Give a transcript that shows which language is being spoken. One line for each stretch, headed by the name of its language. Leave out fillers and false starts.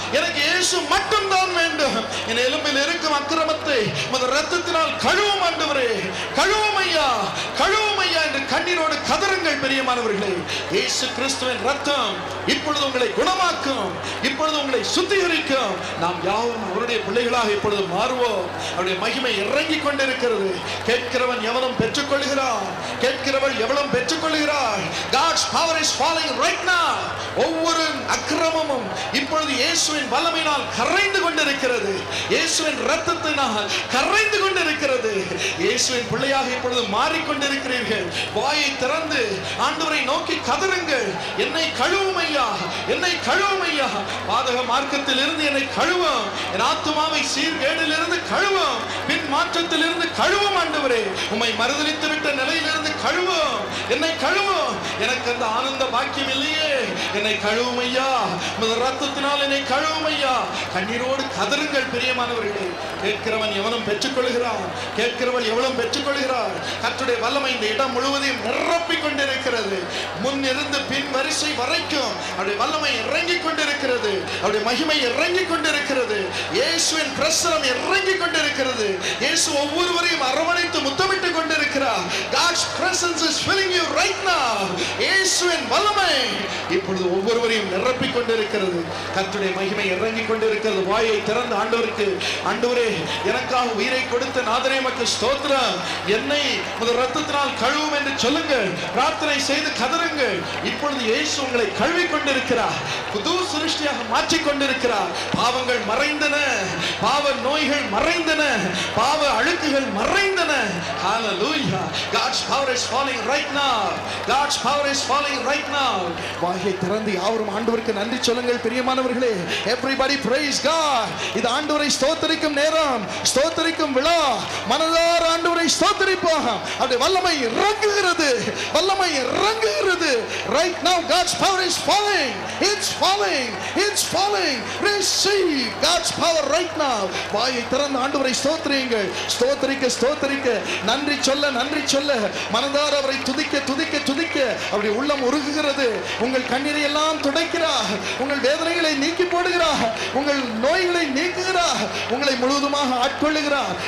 Tamil: எனக்கு இயேசு மட்டும்தான் வேண்டும். என் எலும்பில் இருக்கும் அக்கிரமத்தை உமது இரத்தத்தினால் கழுவும் ஆண்டவரே, கழுவும் ஐயா, கழுவும் ஐயா என்று கண்ணீரோடு கதறுங்கள் பிரியமானவர்களே. இயேசு கிறிஸ்துவின் இரத்தம் இப்பொழுது உங்களை குணமாக்கும், இப்பொழுது உங்களை சுத்திகரிக்கும். நாம் யாவும் அவருடைய பிள்ளைகளாக இப்பொழுது மாறுவோம். அவருடைய மகிமை இறங்கிக் கொண்டிருக்கிறது. கேட்கிறவன் எவனும் பெற்றுக்கொள்கிறான், கேட்கிறவள் எவளும் பெற்றுக்கொள்கிறாள்.
English: God's power is falling right now.
Tamil: ஒவ்வொரு அக்கிரமமும் இப்பொழுது இயேசுவின் வல்லமையினால் கரைந்து கொண்டிருக்கிறது. இயேசுவின் இரத்தத்தினால் கரைந்து கொண்டிருக்கிறது. இயேசுவின் பிள்ளையாக இப்பொழுது மாறிக்கொண்டிருக்கிறீர்கள். வாயை திறந்து ஆண்டவரை நோக்கி கதறுங்கள். என்னை கழுவும் ஐயா, என்னை கழுவும் ஐயா. பாதக மார்க்கத்தில் இருந்து என்னை கழுவும், என் ஆத்துமாவை சீர்கேடில் இருந்து கழுவும், பின் மாற்றத்தில் இருந்து கழுவும் ஆண்டவரே. உம்மை மறுதலித்து விட்ட நிலையிலிருந்து கழுவும், என்னை கழுவும். எனக்கு அந்த ஆனந்த பாக்கியம் இல்லையே, என்னை கழுவும் ஐயா, உமது இரத்தத்தினால் என்னை கழுவும் ஐயா. கண்ணீரோடு கதறுங்கள் பிரியமானவர்களே. கேட்கிறவன் எவனும் பெற்றுக்கொள்கிறான், கேட்கிறவள் எவளும் பெற்றுக்கொள்கிறார். கர்த்தருடைய வல்லமை இந்த இடம் முழுவதையும் நிரப்பிக் கொண்டிருக்கிறது. முன் இருந்து பின் வரிசை வரைக்கும் அவருடைய வல்லமை இறங்கிக் கொண்டிருக்கிறது. அவருடைய மகிமை இறங்கிக் கொண்டிருக்கிறது. இயேசுவின் பிரசனம் இறங்கிக் கொண்டிருக்கிறது. இயேசு ஒவ்வொருவரையும் அரவணைத்து முத்தமிட்டுக் கொண்டிருக்கிறார்.
English: God's presence is filling you right now.
Tamil: இயேசுவின் வல்லமை இப்பொழுது ஒவ்வொருவரையும் நிரப்பிக் கொண்டிருக்கிறது. கர்த்தருடைய மகிமை இறங்கிக் கொண்டிருக்கிறது. வாயை திறந்து ஆண்டவருக்கு, ஆண்டவரே எனக்காக உயிரை கொடுத்த நாதரே உமக்கு ஸ்தோத்திரம், என்னை உமது இரத்தத்தினால் கழுவும் என்று சொல்லுங்கள். பிரார்த்தனை செய்து கதறுங்கள். இப்பொழுது இயேசு உங்களை கழுவி கொண்டிருக்கிறார். புது சிருஷ்டியாக மாற்றிக் கொண்டிருக்கிறார். பாவங்கள் மறைந்தன, பாவ நோய்கள் மறைந்தன, பாவ அழுக்குகள் மறைந்தன.
English: Hallelujah. God's power is falling right now. God's power is falling right now.
Tamil: வாயை திறந்து யாவரும் ஆண்டவருக்கு நன்றி சொல்லுங்கள் பிரியமானவர்களே.
English: Everybody praise God.
Tamil: இது ஆண்டவரை ஸ்தோத்திரிக்கும் நேரம், ஸ்தோத்திரிக்கும் விழா. மனதார ஆண்டவரை ஸ்தோத்திரிப்போம். அவருடைய வல்லமை இறங்குகிறது, வல்லமை இறங்குகிறது.
English: Right now God's power is falling. It's falling, it's falling. Receive God's power right now.
Tamil: வாயை திறந்து ஆண்டவரை ஸ்தோத்திரியுங்கள். ஸ்தோத்திரிக்க ஸ்தோத்திரிக்க, நன்றி சொல்ல நன்றி சொல்ல, மனதார அவரை துதிக்க துதிக்க துதிக்க அவருடைய உள்ளம் உருகுகிறது. உங்கள் கண்ணீரை எல்லாம் துடைக்கிறார், உங்கள் வேதனைகளை நீக்கி போடுகிறார், உங்கள் நோய்களை நீக்குகிறார், உங்களை முழுவதுமாக ஆட்கொள்ளுகிறார்.